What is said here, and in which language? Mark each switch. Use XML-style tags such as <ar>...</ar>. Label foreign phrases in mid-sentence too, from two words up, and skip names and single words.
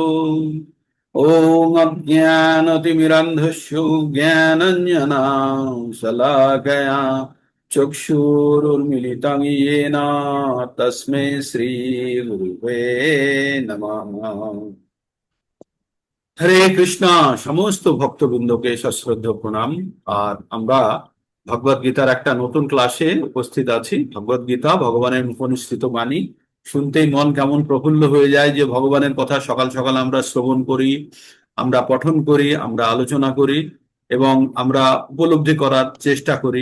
<sa>ओम अज्ञानतिमिरन्धस्य ज्ञानाञ्जनशलाकया चक्षुरुन्मिलितं येन तस्मै श्रीगुरुवे नमः।</sa> <bn>হরে কৃষ্ণ। সমস্ত ভক্তবৃন্দকে সশ্রদ্ধ প্রণাম। আর আমরা ভগবদ গীতার একটা নতুন ক্লাসে উপস্থিত আছি। ভগবদ গীতা ভগবানের মুখনিসৃত বাণী, শুনতেই মন কেমন প্রফুল্ল হয়ে যায় যে ভগবানের কথা সকাল সকাল আমরা শ্রবণ করি, আমরা পঠন করি, আমরা আলোচনা করি এবং আমরা উপলব্ধি করার চেষ্টা করি।</bn>